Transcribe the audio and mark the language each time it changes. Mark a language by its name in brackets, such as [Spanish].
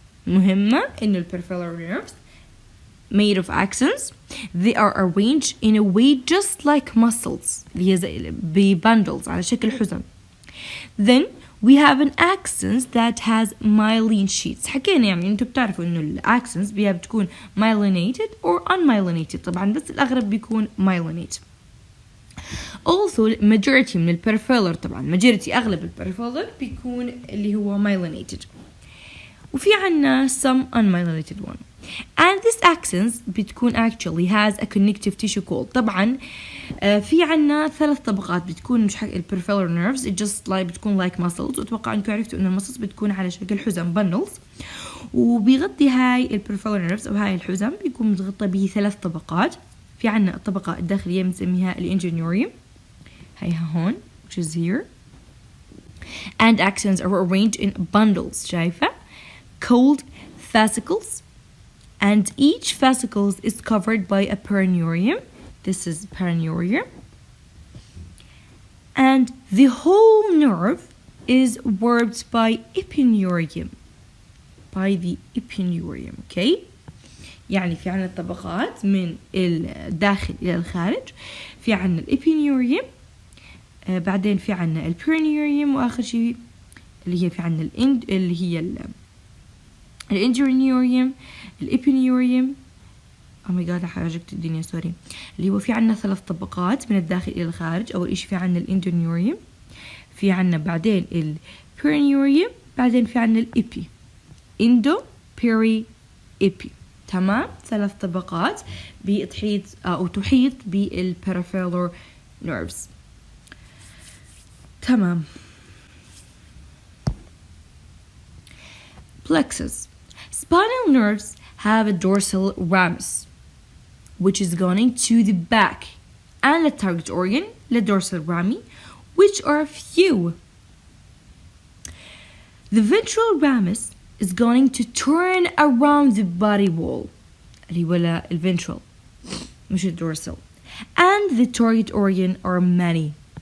[Arabic] مهمة إنه [English] peripheral nerves made of axons. They are arranged in a way just like muscles. [Arabic] اللي هي زي bundles على شكل حزم. [English] Then we have an axons that has myelin sheets. [Arabic] حكينا يعني انتوا بتعرفوا انه الاكسنز بيها بتكون myelinated or unmyelinated. طبعا بس الاغلب بيكون myelinated. [English] Also majority [Arabic] من البريفيرال طبعا majority اغلب البريفيرال بيكون اللي هو myelinated. وفي عنا [English] some unmyelinated one. And this axons بتكون actually has a connective tissue called [Arabic] طبعا في عنا 3 طبقات بتكون مش حق peripheral nerves [English] it just like [Arabic] بتكون like muscles واتوقع انكم عرفتوا ان المسلز بتكون على شكل حزم bundles وبيغطي هاي peripheral nerves او هاي الحزم بيكون متغطى ب3 طبقات. في عنا الطبقة الداخلية بنسميها الانجينيوريوم هيها هون [English] which is here and axons are arranged in bundles [Arabic] شايفة [English] called fascicles and each fascicle is covered by a perineurium. This is perineurium. And the whole nerve is warped by epineurium. By the epineurium, okay? [Arabic] يعني في عنا الطبقات من الداخل إلى الخارج. في عنا الإبينيوريوم بعدين في عنا البيرينيوريوم وآخر شيء اللي هي في عنا اللي هي الانترنيوريوم الإبينيوريوم [English] oh my god [Arabic] حرجت الدنيا سوري اللي هو في عنا 3 طبقات من الداخل إلى الخارج. أول إشي في عنا الانترنيوريوم في عنا بعدين البيرينيوريوم بعدين في عنا الإبي إندو بيري إبي تمام 3 طبقات بتحيط أو تحيط بالperipheral nerves تمام. [English] Plexus. Spinal nerves have a dorsal ramus, which is going to the back, and the target organ, the dorsal rami, which are few. The ventral ramus is going to turn around the body wall, [Arabic] اللي هو الventral, مش الdorsal, [English] and the target organ are many.